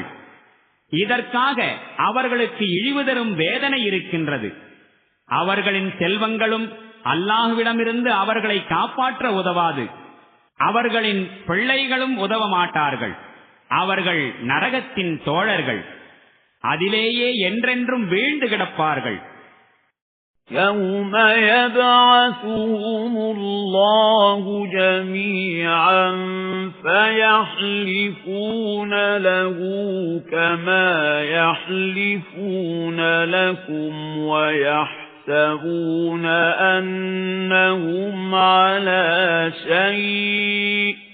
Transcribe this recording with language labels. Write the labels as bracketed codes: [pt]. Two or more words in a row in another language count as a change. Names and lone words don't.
[ta] இதற்காக அவர்களுக்கு இழிவு தரும் வேதனை இருக்கின்றது. அவர்களின் செல்வங்களும் அல்லாஹுவிடமிருந்து அவர்களை காப்பாற்ற உதவாது. அவர்களின் பிள்ளைகளும் உதவ மாட்டார்கள். அவர்கள் நரகத்தின் தோழர்கள், அதிலேயே என்றென்றும் வீழ்ந்து கிடப்பார்கள். [ar] يَوْمَ يَبْعَثُهُمُ اللَّهُ جَمِيعًا فَيَحْلِفُونَ لَهُ كَمَا يَحْلِفُونَ لَكُمْ وَيَحْسَبُونَ أَنَّهُمْ عَلَى شَيْءٍ